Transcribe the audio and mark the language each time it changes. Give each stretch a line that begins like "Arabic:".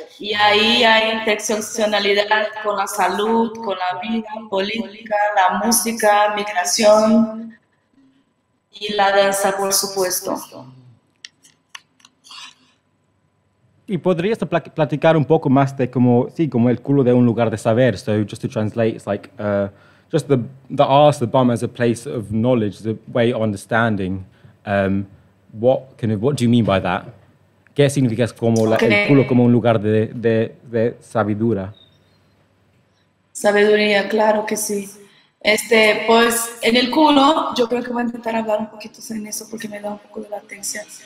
Spanish: Y ahí hay interseccionalidad con la salud, con la vida, política, la música, migración y la danza, por supuesto. Y podrías platicar un poco más de como el culo de un lugar de saber.
English: So just to translate, it's like just the arse, the bum as a place of knowledge, the way of understanding. What do you mean by that?
Spanish: ¿Qué significa como el culo como un lugar de sabiduría? Sabiduría, claro que sí. Pues en el culo, yo creo que voy a intentar hablar un poquito en eso porque me da un poco de latencia.